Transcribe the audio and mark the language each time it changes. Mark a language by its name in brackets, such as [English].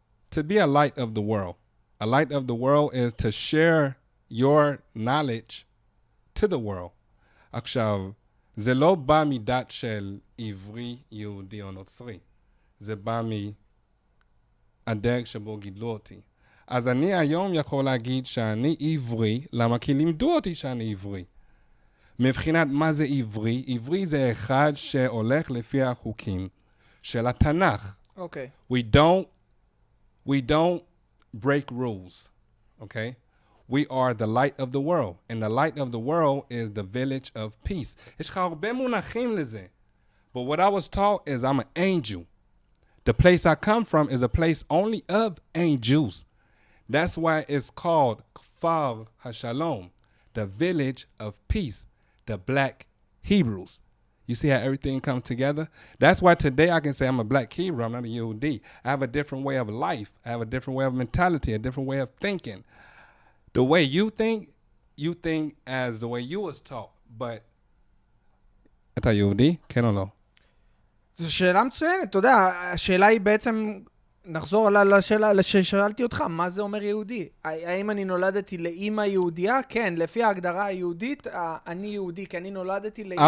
[English] To be a light of the world. A light of the world is to share your knowledge to the world. [Hebrew] עכשיו, זה לא בא מדת של עברי, יהודי או נוצרי. זה בא מהדרך שבו גידלו אותי. אז אני היום יכול להגיד שאני עברי, למה? כי לימדו אותי שאני עברי. מבחינת מה זה עברי? עברי זה אחד שהולך לפי החוקים, של התנ"ך. אוקיי. [English] We don't break rules, okay? We are the light of the world, and the light of the world is the village of peace. [Hebrew] יש לך הרבה מונחים לזה. [English] But what I was taught is I'm an angel. The place I come from is a place only of angels. That's why it's called Kfar HaShalom, the village of peace, the black Hebrews. You see how everything comes together? That's why today I can say I'm a black Hebrew, I'm not a Yehudi. I have a different way of life. I have a different way of mentality, a different way of thinking. The way you think as the way you was taught. [Hebrew] But אתה יהודי? כן או לא? זו שאלה מצוינת, אתה יודע, השאלה היא בעצם, נחזור לשאלה ששאלתי אותך, מה זה אומר יהודי? האם אני נולדתי לאמא יהודייה? כן, לפי ההגדרה היהודית, אני יהודי, כי אני נולדתי לאמא